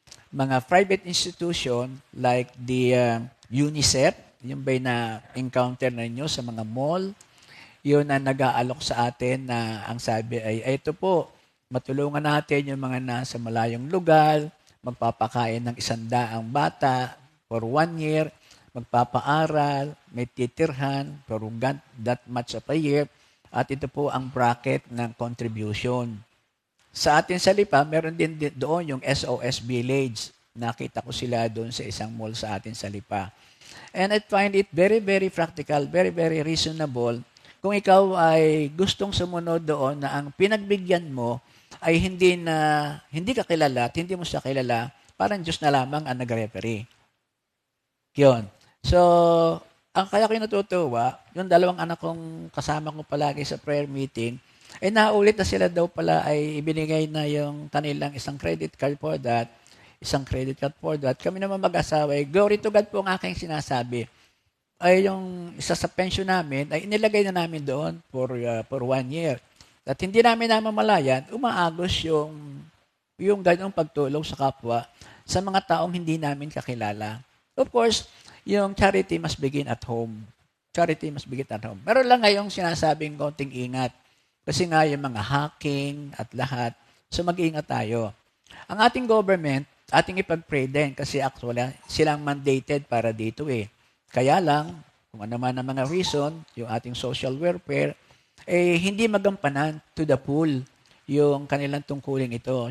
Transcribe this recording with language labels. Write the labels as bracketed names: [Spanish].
[Filipino] mga private institution like the UNICEF, yung ba'y na-encounter na ninyo sa mga mall, yun ang nag-aalok sa atin na ang sabi ay ito po, matulungan natin yung mga nasa malayong lugar, magpapakain ng 100 bata [English] for 1 year, [Filipino] magpapaaral, may titirhan, [English] for that much of a year, [Filipino] at ito po ang bracket ng contribution. Sa atin sa Lipa, meron din doon yung SOS Village. Nakita ko sila doon sa isang mall sa atin sa Lipa. [English] And I find it very, very practical, very, very reasonable. [Filipino] Kung ikaw ay gustong sumunod doon na ang pinagbigyan mo ay hindi ka kilala at hindi mo siya kilala, parang Diyos na lamang ang nag-referee. Yun. So, ang kaya ko natutuwa, yung 2 anak kong kasama ko palagi sa prayer meeting, naulit na sila daw pala ay ibinigay na yung kanilang isang credit card for that, isang credit card for that. Kami naman mag-asawa, [English] glory to God [Filipino] po ang aking sinasabi. Ay yung isa sa pension namin, ay inilagay na namin doon for 1 year. At hindi namin namamalayan, umaagos yung ganong pagtulong sa kapwa sa mga taong hindi namin kakilala. [English] Of course, yung charity must begin at home. Charity must begin at home. [Filipino] Meron lang ngayong sinasabing konting ingat. Kasi nga yung mga hacking at lahat. So mag-iingat tayo. Ang ating government, ating ipag-pray din kasi actually silang mandated para dito eh. Kaya lang, kung ano man ang mga reason, yung ating social welfare, hindi magampanan [English] to the full [Filipino] yung kanilang tungkulin ito.